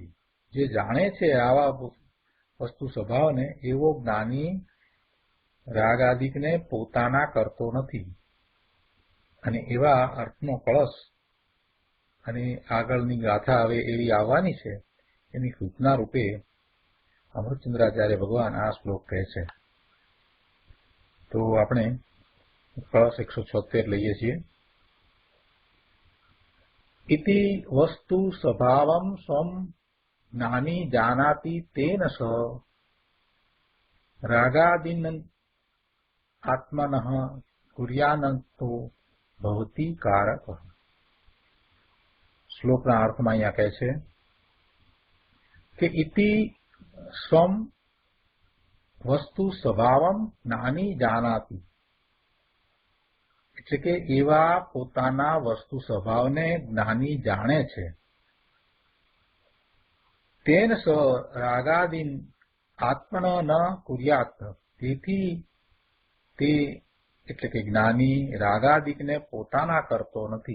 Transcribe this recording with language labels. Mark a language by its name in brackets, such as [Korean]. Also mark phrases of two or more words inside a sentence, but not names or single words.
[Gujarati] જે જાણે છે આવા વસ્તુ સ્વભાવને એવો જ્ઞાની રાગાદિકને પોતાના કરતો નથી, અને એવા અર્થનો કળશ અને આગળની ગાથા હવે એવી આવવાની છે એની સૂચના રૂપે અમૃતચંદ્રાચાર્ય ભગવાન આ શ્લોક કહે છે। તો આપણે કળશ 176 લઈએ છીએ। [Sanskrit] इति वस्तु स्वभावं स्वं ज्ञानी जानाति तेन स रागादीन आत्मनः कुर्यानन्तो भवति कारकः। [Gujarati] શ્લોકના અર્થમાં અહીંયા કહે છે કે [Sanskrit] इति स्वं वस्तु स्वभावं ज्ञानी जानाति, [Gujarati] એટલે કે એવા પોતાના વસ્તુ સ્વભાવને જ્ઞાની જાણે છે। [Sanskrit] તેન સ રાગાદીન આત્મન ન કુર્યાત, [Gujarati] તેથી તે એટલે કે જ્ઞાની રાગાદિકને પોતાના કરતો નથી।